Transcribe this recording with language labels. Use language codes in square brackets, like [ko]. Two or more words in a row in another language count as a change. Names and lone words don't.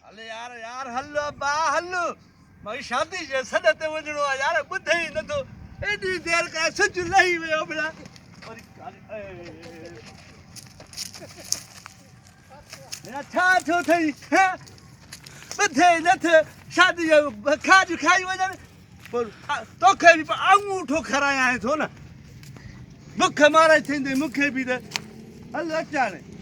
[sd] अरे यार हल्लो बा हल्लो मारी शादी जे सदते वजणो आहे यार ॿुधे ई नथो एॾी देरि खां सिज लही वियो भला छा थियो अथई ॿुधे ई नथे शादी जो खाज खाई वञनि पोइ तोखे बि अंगूठो खारायां थो न बुख मारे थींदी मूंखे बि त हल अचां